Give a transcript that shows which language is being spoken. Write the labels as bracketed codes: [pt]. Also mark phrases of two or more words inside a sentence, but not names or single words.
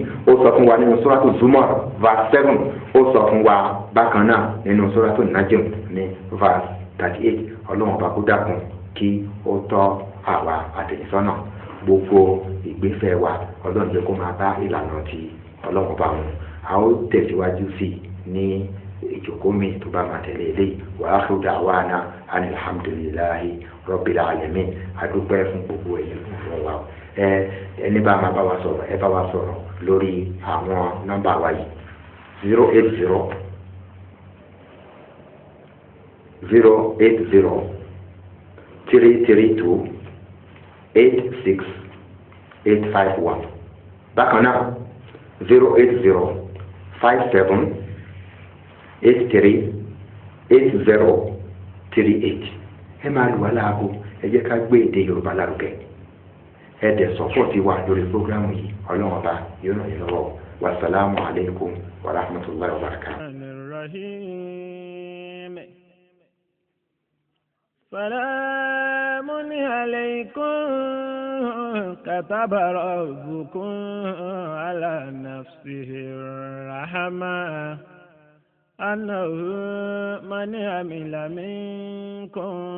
[yo] ó sọ fún wa nínú Suratul Zumar verse 7. ó sọ fún wa bákan náà nínú Suratul Najm ní verse 38. Ọlọ́run ọba kó dákun kí ó tọ́ àwa àtẹ̀yìnsọ́nà gbogbo ìgbésẹ̀ wa. Ọlọ́run jẹ́ kó máa bá ìlànà ti Ọlọ́run ọba wọn. a ó tẹ̀síwájú sí ní ìjókòó mi tó bá máa tẹ̀lé eléyìí. [ar] وآخر دعوانا أن الحمد لله رب العالمين. [yo] adúpẹ́ fún gbogbo ẹ̀yin fún wa. ẹni bá máa bá wa sọ̀rọ̀ ẹ bá wa sọ̀rọ̀ lórí àwọn nọ́mbà wa yìí 080 332 86851. bákan náà 080 57 83 8038. ẹ máa lù wá láago. ẹ jẹ́ ká gbé èdè Yorùbá lárugẹ. ẹ dẹ̀ sọ́pọ̀tì wa lórí prógrámù yìí. Ọlọ́run ọba yóò ràn yín lọ́wọ́. [ar] والسلام عليكم ورحمة الله وبركاته. سلام عليكم كتب ربكم على نفسه الرحمة أنه من عمل منكم